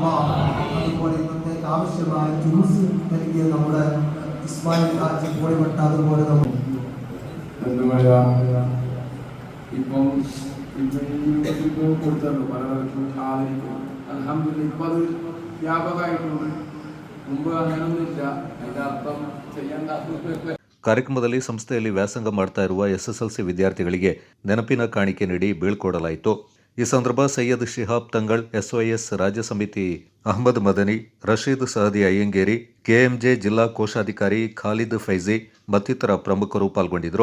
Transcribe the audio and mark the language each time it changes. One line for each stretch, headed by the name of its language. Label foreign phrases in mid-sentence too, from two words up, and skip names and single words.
Malayalam: അതുപോലെ ഇന്നത്തേക്ക് ആവശ്യമായ ജ്യൂസ് നൽകിയ നമ്മുടെ ഇസ്മായിൽ ഹാജി പോളിപ്പെട്ട, അതുപോലെ നമ്മൾ ഇപ്പം കൊടുത്തല്ലോ പലവർക്കും ആദരിക്കും. അൽഹംദുലില്ലാഹ് ഇപ്പം അത് വ്യാപകമായിട്ടുണ്ട്. മുമ്പ് അങ്ങനൊന്നുമില്ല. അതിന്റെ അർത്ഥം ചെയ്യേണ്ട.
Kannada: ಕಾರ್ಯಕ್ರಮದಲ್ಲಿ ಸಂಸ್ಥೆಯಲ್ಲಿ ವ್ಯಾಸಂಗ ಮಾಡ್ತಾ ಇರುವ ಎಸ್ಎಸ್ಎಲ್ಸಿ ವಿದ್ಯಾರ್ಥಿಗಳಿಗೆ ನೆನಪಿನ ಕಾಣಿಕೆ ನೀಡಿ ಬೀಳ್ಕೊಡಲಾಯಿತು. ಈ ಸಂದರ್ಭ ಸೈಯದ್ ಶಿಹಾಬ್ ತಂಗಳ್, ಎಸ್ವೈಎಸ್ ರಾಜ್ಯ ಸಮಿತಿ ಅಹಮದ್ ಮದನಿ, ರಶೀದ್ ಸಹದಿ ಅಯ್ಯಂಗೇರಿ, ಕೆಎಂಜೆ ಜಿಲ್ಲಾ ಕೋಶಾಧಿಕಾರಿ ಖಾಲಿದ್ ಫೈಜಿ ಮತ್ತಿತರ ಪ್ರಮುಖರು ಪಾಲ್ಗೊಂಡಿದ್ದರು.